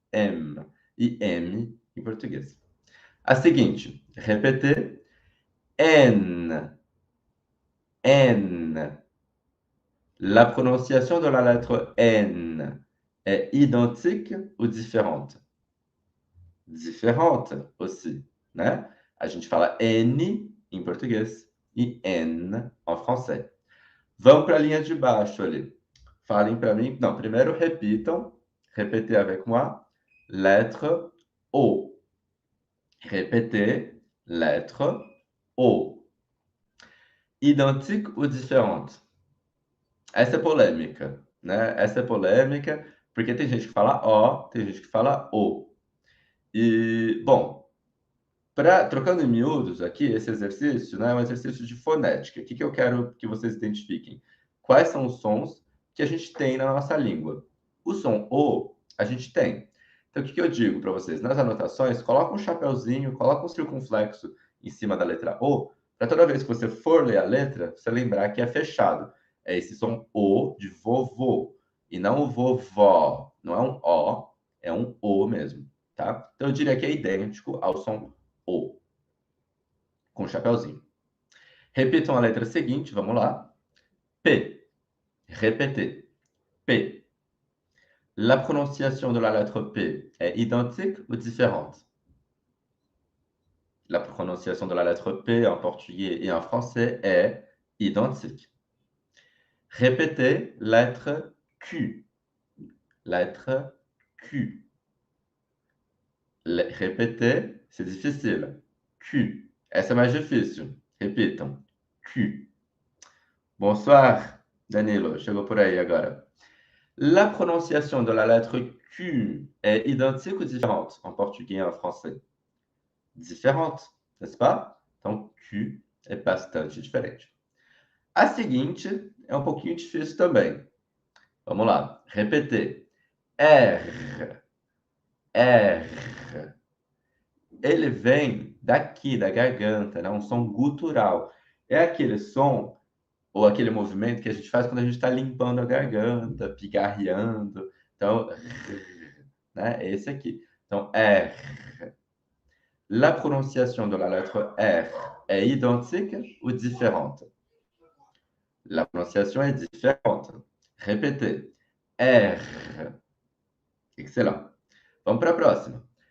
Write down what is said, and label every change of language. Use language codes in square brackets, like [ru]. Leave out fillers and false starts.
[pt] M. E M em português. A seguinte, répétez. N. N. [fr] La prononciation de la lettre N est identique ou différente? Différente aussi, né? [pt] A gente fala N em português e N [fr] en français. [pt] Vamos para a linha de baixo ali. Falem para mim. Não, primeiro repitam. [fr] Répétez avec moi. Lettre O. Répétez. Lettre O. Identique ou différente? [pt] Essa é polêmica, né? Essa é polêmica porque tem gente que fala O, tem gente que fala O. E, bom, trocando em miúdos aqui, esse exercício, né, é um exercício de fonética. O que eu quero que vocês identifiquem? Quais são os sons que a gente tem na nossa língua? O som O, a gente tem. Então, o que eu digo para vocês? Nas anotações, coloca um chapeuzinho, coloca um circunflexo em cima da letra O, para toda vez que você for ler a letra, você lembrar que é fechado. É esse som O de vovô, e não o vovó. Não é um O, é um O mesmo, tá? Então, eu diria que é idêntico ao som O. com chapéuzinho. Repitam a letra seguinte, vamos lá. [fr] P. Répétez. P. La prononciation de la lettre P est identique ou différente? La prononciation de la lettre P en portugais et en français est identique. Répétez lettre Q. Lettre Q. Répétez, c'est difficile. [pt] Q. Essa é mais difícil. Repitam. Q. Bonsoir, Danilo. Chegou por aí agora. [fr] La prononciation de la lettre Q est identique ou différente en portugais et en français? Différente, n'est-ce pas? [pt] Então, Q é bastante diferente. A seguinte é um pouquinho difícil também. Vamos lá. Repetir. R. R. Ele vem daqui, da garganta, né? Um som gutural. É aquele som ou aquele movimento que a gente faz quando a gente está limpando a garganta, pigarreando. Então, né? É esse aqui. Então, R. [fr] La prononciation de la lettre R est identique ou différente? La prononciation est différente. Répétez. R. Excellent. [pt] Vamos para a próxima.